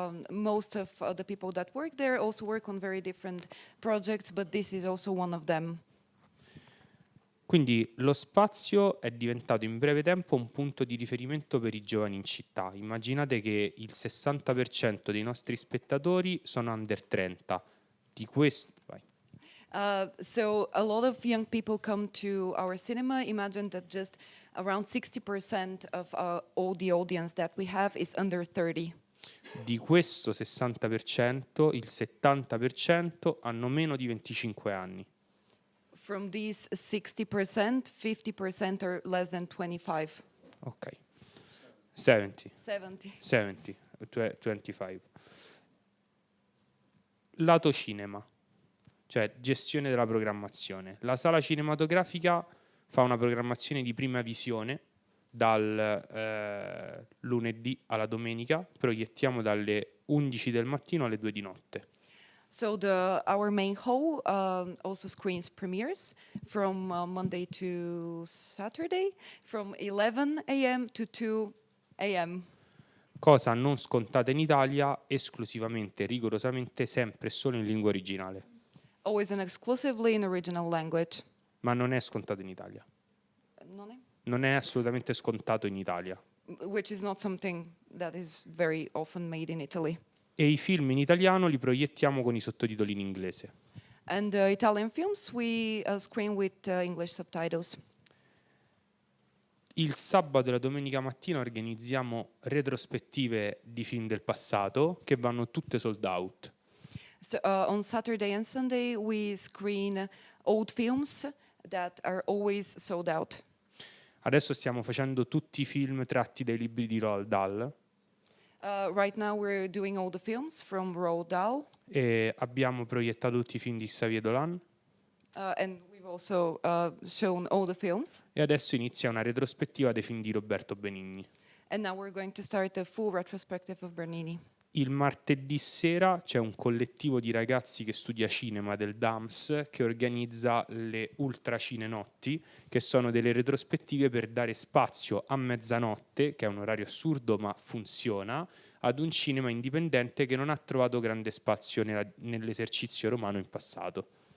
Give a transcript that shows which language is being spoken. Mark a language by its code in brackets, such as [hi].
[en] Most of the people that work there also work on very different projects, but this is also one of them. [it] Quindi lo spazio è diventato in breve tempo un punto di riferimento per i giovani in città. Immaginate che il 60% dei nostri spettatori sono under 30. Di questo... Vai. [en] So a lot of young people come to our cinema. Imagine that just around 60% of all the audience that we have is under 30. [it] Di questo 60%, il 70% hanno meno di 25 anni. [en] From these 60%, 50% are less than 25. Ok. 70. 70. 25. [it] Lato cinema, cioè gestione della programmazione. La sala cinematografica fa una programmazione di prima visione dal lunedì alla domenica, proiettiamo dalle 11 del mattino alle 2 di notte. [en] So our main hall also screens premieres from Monday to Saturday, from 11 a.m. to 2 a.m. [it] Cosa non scontata in Italia, esclusivamente, rigorosamente, sempre e solo in lingua originale. [en] Always and exclusively in original language. [it] Ma non è scontato in Italia. Non Non è assolutamente scontato in Italia. [en] which is not something that is very often made in Italy. [it] E i film in italiano li proiettiamo con i sottotitoli in inglese. [en] And Italian films we screen with English subtitles. [it] Il sabato e la domenica mattina organizziamo retrospettive di film del passato che vanno tutte sold out. [en] So on Saturday and Sunday we screen old films that are always sold out. [it] Adesso stiamo facendo tutti i film tratti dai libri di Roald Dahl. [en] Right now we're doing all the films from Roald Dahl. [it] E abbiamo proiettato tutti i film di Xavier Dolan. [en] And we've also shown all the films. [it] E adesso inizia una retrospettiva dei film di Roberto Benigni. [en] And now we're going to start a full retrospective of Bernini. [it] Il martedì sera c'è un collettivo di ragazzi che studia cinema del DAMS che organizza le Ultra Cinenotti, che sono delle retrospettive per dare spazio a mezzanotte, che è un orario assurdo ma funziona, ad un cinema indipendente che non ha trovato grande spazio nell'esercizio romano in passato.